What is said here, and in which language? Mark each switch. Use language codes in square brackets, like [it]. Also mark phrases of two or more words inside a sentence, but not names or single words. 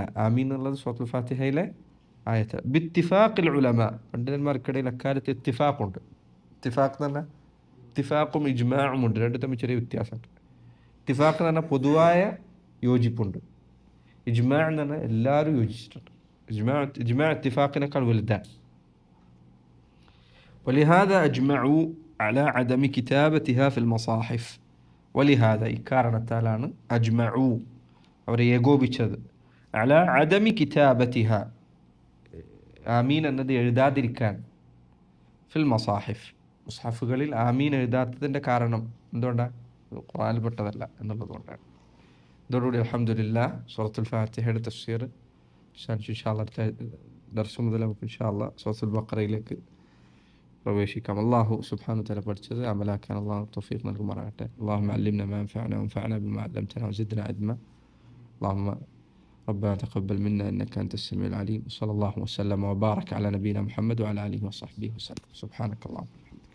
[ml] ആമീൻ എന്നുള്ളത് സൂറത്തുൽ ഫാത്തിഹയിലെ ആയത്ത്. [ar] باتفاق العلماء, [ml] പണ്ഡിതന്മാർക്കിടയിൽ അക്കാര്യത്തിൽ ഇത്തിഫാഖുണ്ട്. ഇത്തിഫാഖ് എന്ന് പറഞ്ഞാൽ ഇത്തിഫാഖും ഇജ്മാഉം ഉണ്ട്, രണ്ടും തമ്മിൽ ചെറിയ വ്യത്യാസമുണ്ട്. ഇത്തിഫാഖ് എന്ന് പറഞ്ഞാൽ പൊതുവായ യോജിപ്പുണ്ട്, ഇജ്മാ എന്ന് പറഞ്ഞാൽ എല്ലാവരും യോജിച്ചിട്ടുണ്ട്. ഇജ്മാ ഇത്തിഫാഖിനേക്കാൾ വലുതാണ്. [ar] ولهذا أجمعوا على عدم كتابتها في المصاحف. [ml] ولهذا ഇക്കാരണത്താലാണ് അജ്മഉ അവരെ ഏകോപിച്ചത്, [ar] على عدم كتابتها, [ml] ആമീൻ എന്നത് എഴുതാതിരിക്കാൻ, [ar] في المصاحف, [ml] മുസ്ഹഫുകളിൽ ആമീൻ എഴുതാത്തതിൻ്റെ കാരണം എന്തുകൊണ്ടാണ്? ഖുർആനിൽ പെട്ടതല്ല എന്നുള്ളതുകൊണ്ടാണ്. ഇതോടുകൂടി അൽഹംദുലില്ലാഹ് സൂറത്തുൽ ഫാത്തിഹയുടെ തഫ്സീർ [ar] إن شاء الله [ml] അടുത്ത ദർസ് മുതൽ നമുക്ക് [ar] إن شاء الله [ml] സൂറത്തുൽ ബഖറയിലേക്ക് പ്രവേശിക്കാം. [ar] الله سبحانه وتعالى [ml] പഠിച്ചത് അമലാക്കാൻ അല്ലാഹു തൗഫീഖ് നൽകുമാറാകട്ടെ. [ar] اللهم علمنا ما ينفعنا وانفعنا بما علمتنا وزدنا علما. اللهم ربنا تقبل منا إنك أنت السميع العليم. صلى الله وسلم وبارك على نبينا محمد وعلى آله وصحبه وسلم. سبحانك اللهم.